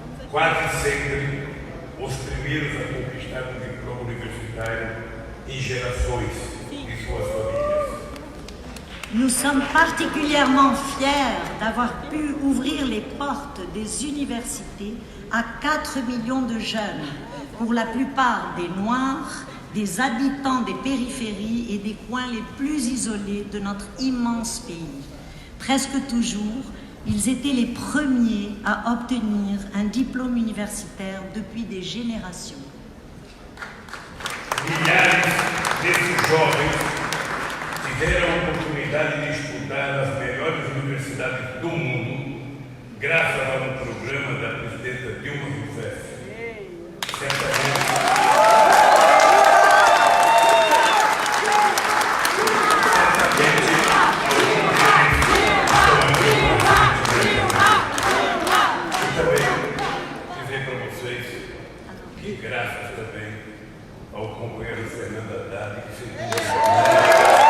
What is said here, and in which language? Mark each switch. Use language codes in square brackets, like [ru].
[pt] Quase sempre os primeiros a conquistar um diploma universitário em gerações de suas famílias. [fr] Nous sommes particulièrement fiers d'avoir pu ouvrir les portes des universités à 4 millions de jeunes, pour la plupart des Noirs, des habitants des périphéries et des coins les plus isolés de notre immense pays. Presque toujours, ils étaient les premiers à obtenir un diplôme universitaire depuis des générations. [pt] Milhares desses jovens tiveram a oportunidade de estudar nas melhores universidades do mundo, graças a programa da presidenta Dilma Rousseff. Certamente, dizer para vocês que graças também ao companheiro Fernando Haddad, que se